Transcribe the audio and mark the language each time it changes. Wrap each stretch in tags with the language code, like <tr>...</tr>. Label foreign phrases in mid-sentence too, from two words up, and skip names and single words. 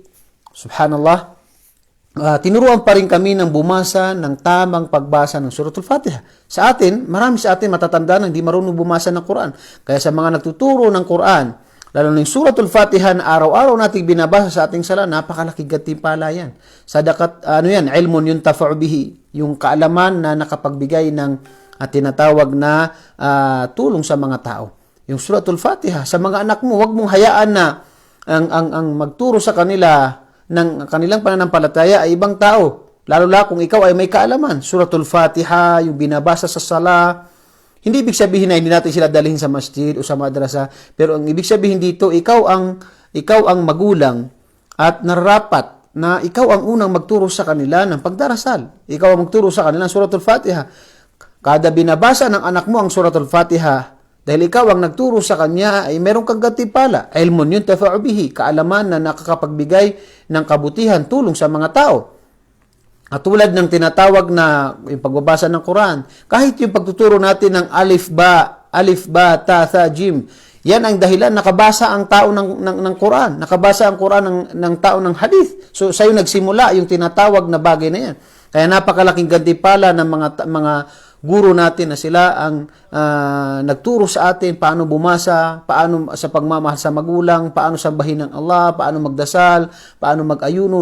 <tl>Subhanallah. Tinuruan pa rin kami ng bumasa ng tamang pagbasa ng Suratul Fatiha. Sa atin, marami sa atin matatanda na hindi marunong bumasa ng Quran. Kaya sa mga nagtuturo ng Quran, lalo na yung Suratul Fatiha na araw-araw nating binabasa sa ating sala, napakalaking gantimpala yan.</tl> <ar>صدقة، علم ينتفع به,</ar> <tl>yung kaalaman na nakapagbigay ng tinatawag na tulong sa mga tao. Yung Suratul Fatiha, sa mga anak mo, huwag mong hayaan na ang magturo sa kanila ng kanilang pananampalataya ay ibang tao. Lalo kung ikaw ay may kaalaman. Suratul Fatiha, yung binabasa sa sala, hindi ibig sabihin na hindi natin sila dalhin sa masjid o sa madrasa, pero ang ibig sabihin dito, ikaw ang magulang at nararapat na ikaw ang unang magturo sa kanila ng pagdarasal. Ikaw ang magturo sa kanila ng Suratul Fatiha. Kada binabasa ng anak mo ang Suratul Fatiha, dahil ikaw ang nagturo sa kanya, ay meron kang gantimpala.</tl> <ar>علم ينتفع به,</ar> <tl>kaalaman na nakakapagbigay ng kabutihan, tulong sa mga tao. At tulad ng tinatawag na yung pagbabasa ng Quran, kahit yung pagtuturo natin ng</tl> <ar>ألف باء، تاء، ثاء، جيم,</ar> <tl>yan ang dahilan, nakabasa ang tao ng Quran, nakabasa ang Quran ng tao ng hadith. So, sa'yo nagsimula yung tinatawag na bagay na yan. Kaya napakalaking gantimpala ng mga guro natin na sila ang nagturo sa atin paano bumasa, paano sa pagmamahal sa magulang, paano sambahin ng Allah, paano magdasal, paano mag-ayuno.</tl>